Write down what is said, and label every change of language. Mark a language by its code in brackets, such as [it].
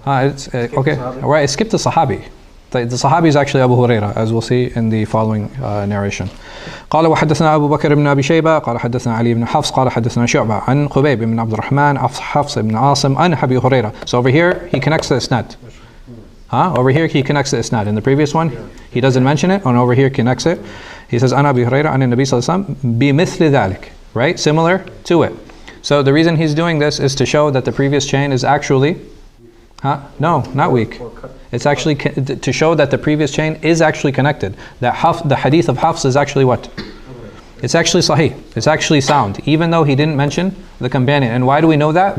[en] It's okay. Right, skip the Sahabi. The Sahabi is actually Abu Huraira, as we'll see in the following narration. [ar] قال وحدثنا أبو بكر بن أبي شيبة قال حدثنا علي بن حفص قال حدثنا شعبة عن خبيب بن عبد الرحمن حفص بن عاصم عن أبي هريرة. [en] So over here he connects the isnad. Over here he connects the isnad. In the previous one he doesn't mention it, and over here he connects it. He says [ar] عن أبي هريرة عن النبي صلى الله عليه وسلم بمثل ذلك. [en] Right, similar to it. So the reason he's doing this is to show that the previous chain is actually no, not weak. It's actually to show that the previous chain is actually connected. That the hadith of Hafs is actually what? It's actually sahih. It's actually sound, even though he didn't mention the companion. And why do we know that?